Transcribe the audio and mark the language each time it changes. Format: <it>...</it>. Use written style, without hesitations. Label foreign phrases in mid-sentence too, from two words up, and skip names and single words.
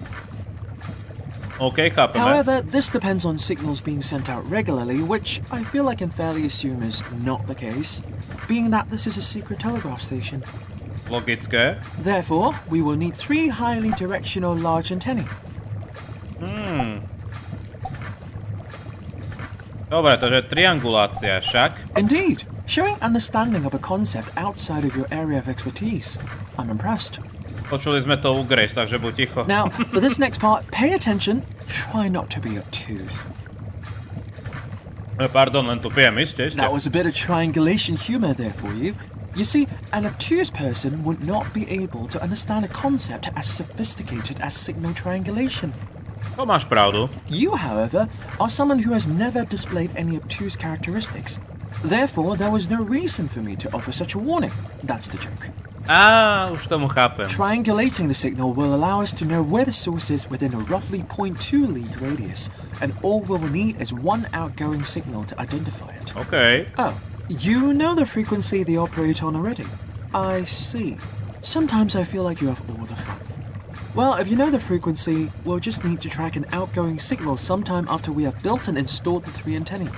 <sk>Okay, chápeme.</sk> <en>However, this depends on signals being sent out regularly, which I feel I can fairly assume is not the case, being that this is a secret telegraph station.</en> <sk>Logické.</sk> <en>Therefore, we will need 3 highly directional large antennae.</en> <sk>Dobre, takže triangulácia však.</sk> <en>Indeed. Showing understanding of a concept outside of your area of expertise. I'm impressed.</en> <sk>Počuli sme to u Grace, takže buď ticho.</sk> <en>Now, for this next part, pay attention. Try not to be obtuse.</en> <sk>Pardon, len tu pijem, isté.</sk> <en>That was a bit of triangulation humor there for you. You see, an obtuse person would not be able to understand a concept as sophisticated as signal triangulation.</en> <sk>To máš pravdu.</sk> <en>You, however, are someone who has never displayed any obtuse characteristics. Therefore, there was no reason for me to offer such a warning. That's the joke.</en> <sk>Už tomu chápem.</sk> <en>Triangulating the signal will allow us to know where the source is within a roughly 0.2 league radius, and all we will need is one outgoing signal to identify it. Okay. Oh, you know the frequency they operate on already? I see. Sometimes I feel like you have all the fun. Well, if you know the frequency, we'll just need to track an outgoing signal sometime after we have built and installed the 3 antennae.</en>